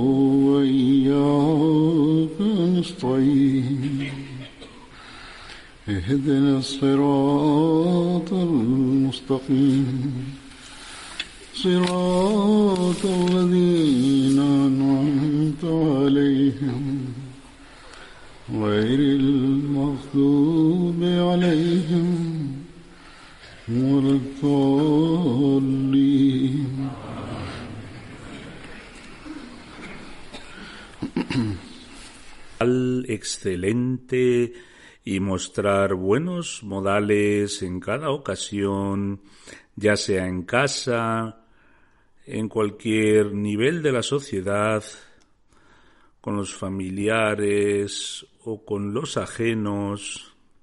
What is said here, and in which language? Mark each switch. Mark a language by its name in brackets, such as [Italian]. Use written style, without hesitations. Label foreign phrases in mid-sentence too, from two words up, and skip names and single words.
[Arabic] وإياك نستعين اهدنا الصراط المستقيم صراط الذين أنعمت عليهم غير المغضوب عليهم ولا الضالين. [Spanish] Excelente y mostrar buenos modales en cada ocasión, ya sea en casa, en cualquier nivel de la sociedad, con los familiares o con los ajenos,